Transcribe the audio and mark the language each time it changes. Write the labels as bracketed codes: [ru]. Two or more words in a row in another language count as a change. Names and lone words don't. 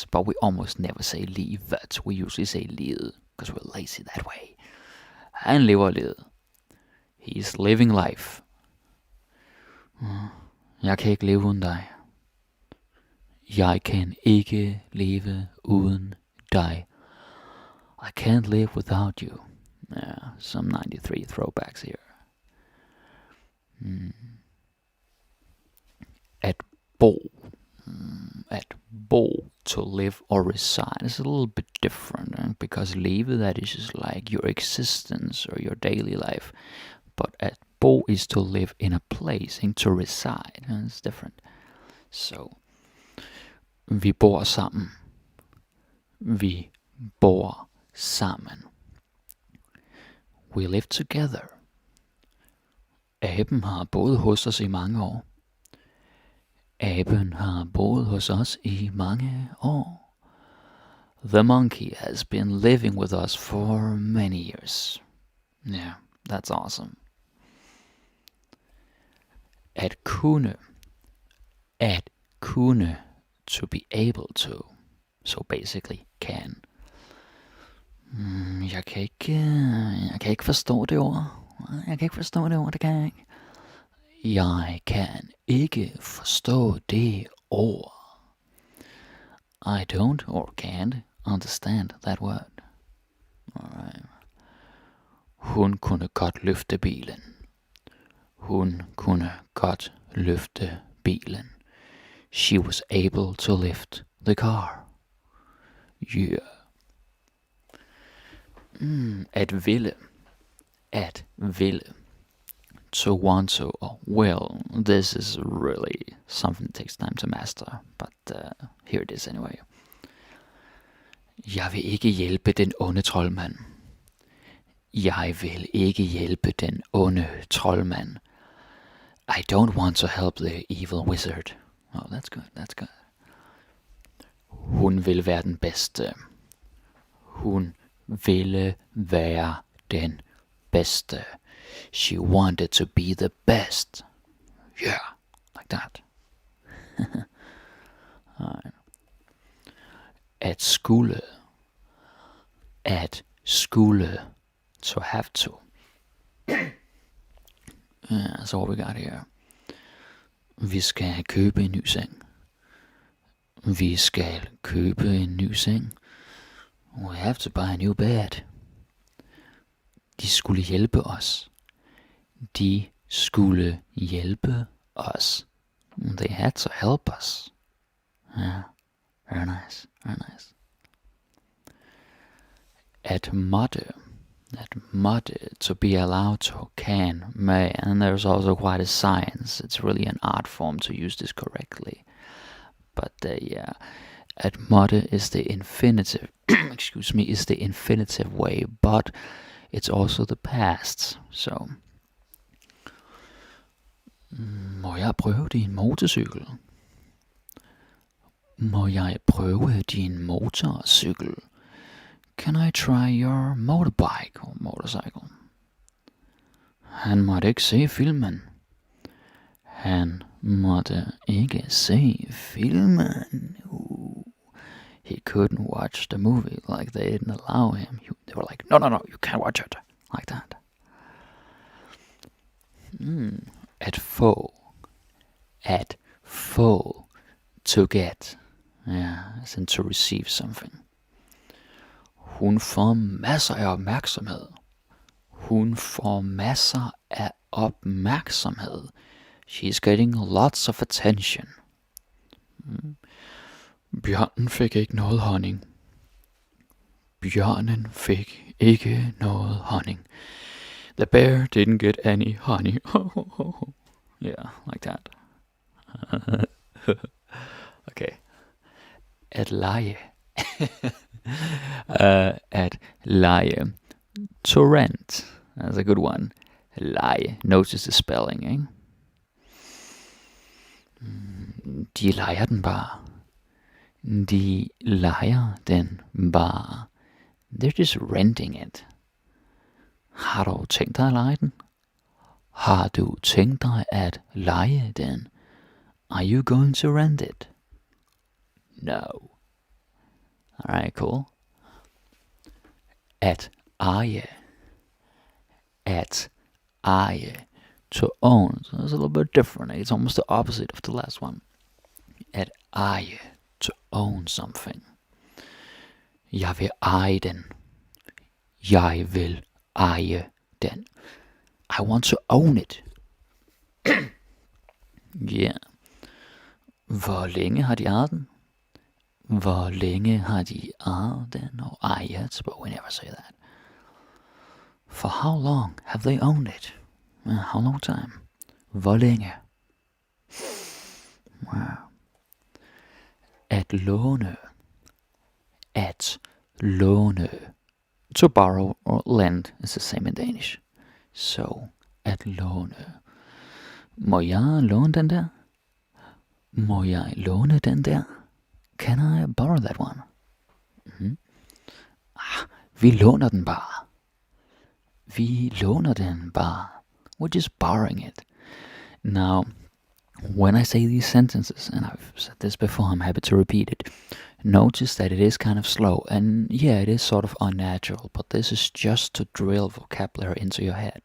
[en] But we almost never say livet. We usually say livet, because we're lazy that way. [da] Han lever livet. [en] He's living life. [da] Jeg kan ikke leve uden dig. Jeg kan ikke leve uden dig. [en] I can't live without you. Yeah, some 93 throwbacks here. [da] At bo, [en] to live or reside is a little bit different, because leve, that is just like your existence or your daily life. But [da] at bo [en] is to live in a place, and to reside, and it's different. So, [da] vi bor sammen. Vi bor sammen. [en] We live together. [da] Aben har boet hos os i mange år. Aben har boet hos os i mange år. [en] The monkey has been living with us for many years. Yeah, that's awesome. [da] At kunne. [en] To be able to. So basically can. [da] Jeg kan ikke forstå det ord. Det kan jeg ikke. Jeg kan ikke forstå det ord. [en] I don't or can't understand that word. Alright. [da] Hun kunne godt løfte bilen. [en] She was able to lift the car. Yeah. [da] At ville. [en] To want to or will. This is really something that takes time to master, but here it is anyway. [da] Jeg vil ikke hjælpe den onde troldmand. Jeg vil ikke hjælpe den onde troldmand. [en] I don't want to help the evil wizard. Oh, that's good. [da] Hun vil være den bedste. Hun ville være den bedste. [en] She wanted to be the best. Yeah, like that. Right. [da] At skulle. [en] To have to. That's all we got here. [da] Vi skal købe en ny seng. [en] We have to buy a new bed. [da] De skulle hjælpe os. [en] They had to help us. Yeah, very nice. [da] At måtte, [en] to be allowed to, can, may, and there's also quite a science. It's really an art form to use this correctly. But yeah, [da] at måtte [en] is the infinitive. Is the infinitive way, but it's also the past. So, [da] må jeg prøve din motorcykel? [en] Can I try your motorbike or motorcycle? [da] Han måtte ikke se filmen. Han måtte ikke se filmen. [en] He couldn't watch the movie, like they didn't allow him. They were like, no, you can't watch it. Like that. [da] At få. At få. [en] To get. Yeah, as in to receive something. [da] Hun får masser af opmærksomhed. Hun får masser af opmærksomhed. [en] She's getting lots of attention. [da] Bjørnen fik ikke noget honning. Bjørnen fik ikke noget honning. [en] The bear didn't get any honey. Yeah, like that. Okay. [da] At lege. At lege. [en] To rent. That's a good one. Lege. Notice the spelling, [da] ikke? De leger den bare. De leger den bare. [en] They're just renting it. [da] Har du tænkt dig at lege den? Har du tænkt dig at lege den? [en] Are you going to rent it? No. Alright, cool. [da] At eje. At eje. [en] To own. So it's a little bit different. It's almost the opposite of the last one. [da] At eje. [en] To own something. [da] Jeg vil eje den. Jeg vil eje den. [en] I want to own it. Yeah. [da] Hvor længe har de ejet den? Hvor længe har de ejet den og ejet? [en] But we never say that. For how long have they owned it? How long time? [da] Hvor længe? Wow. At låne. At låne. [en] To borrow or lend is the same in Danish. So, [da] at låne. Må jeg låne den der? Må jeg låne den der? [en] Can I borrow that one? [da] Vi låner den bare. Vi låner den bare. [en] We're just borrowing it. Now, when I say these sentences, and I've said this before, I'm happy to repeat it, notice that it is kind of slow, and yeah, it is sort of unnatural, but this is just to drill vocabulary into your head.